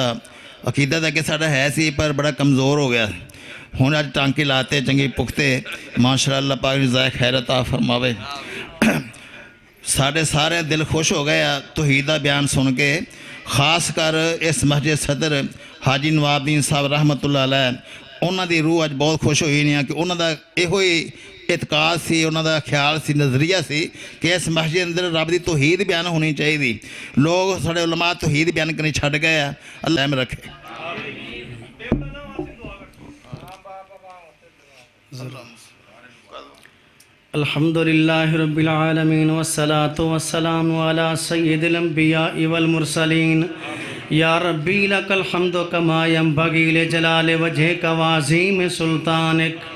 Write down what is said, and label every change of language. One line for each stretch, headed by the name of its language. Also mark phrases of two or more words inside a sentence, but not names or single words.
Punjabi: عقیدہ تو اگے ساڈا ہے سی پر بڑا کمزور ہو گیا ہن اج ٹانکے لاتے چنگے پختے ماشاءاللہ اللہ پاک زائے خیر عطا فرماوے. ساڈے سارے دل خوش ہو گئے توحید دا بیان سن کے خاص کر اس مسجد صدر حاجی نواب الدین صاحب
Arabic: رحمة الله عليه
Punjabi: انہاں دی روح اج بہت خوش ہوئی نہیں کہ انہاں دا ایہو ہی اعتقاد سی انہاں دا خیال سی نظریہ سی کہ اس مسجد اندر رب دی توحید بیان ہونی چاہیے. لوگ ساڈے علما توحید بیان کرنی چھڈ گئے اللہ میں رکھے.
Arabic: الحمد لله رب العالمين والصلاة والسلام على سيد الأنبياء والمرسلين يا ربي لك الحمد كما ينبغي لجلال وجهك وعظيم سلطانك.